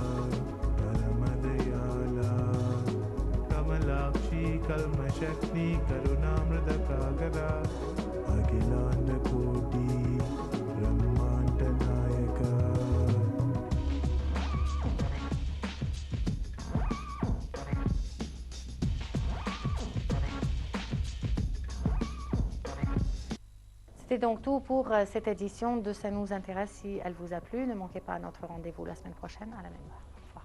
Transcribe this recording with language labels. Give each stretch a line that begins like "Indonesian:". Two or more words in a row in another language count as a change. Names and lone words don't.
Sanskrit: परमदयाला कमलाक्षी कल्मशक्ति करुणामृत कागदा अखिलांड कोटि ब्रह्मांड नायका.
French: C'est donc tout pour cette édition de Ça nous intéresse. Si elle vous a plu, ne manquez pas notre rendez-vous la semaine prochaine à la même heure.